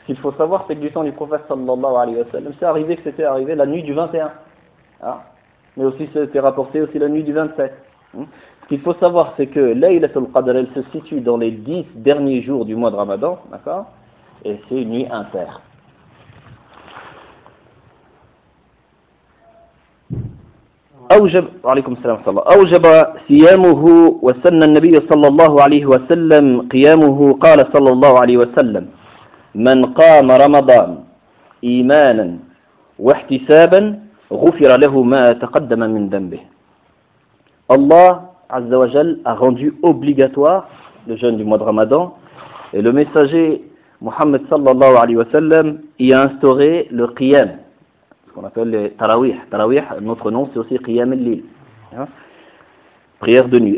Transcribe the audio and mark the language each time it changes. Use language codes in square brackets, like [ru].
[fr] Ce qu'il faut savoir, c'est que du temps du prophète, sallallahu alayhi wa sallam, c'était arrivé la nuit du 21. Hein? Mais aussi, c'était rapporté aussi la nuit du 27. Hein? Ce qu'il faut savoir, c'est que Laylatul Qadr, elle se situe dans les 10 derniers jours du mois de Ramadan, d'accord ? Et c'est une nuit impaire. [ar] أوجب صيامه وسن النبي صلى الله عليه وسلم قيامه. قال صلى الله عليه وسلم من قام رمضان إيمانا واحتسابا غفر له ما تقدم من ذنبه. [fr] الله عز وجل a rendu obligatoire le jeûne du mois de Ramadan et le messager Muhammad صلى الله عليه وسلم y a instauré le qiyam. On appelle les Tarawih. Tarawih, notre nom, c'est aussi Qiyam al-Lil. Hein? Prière de nuit.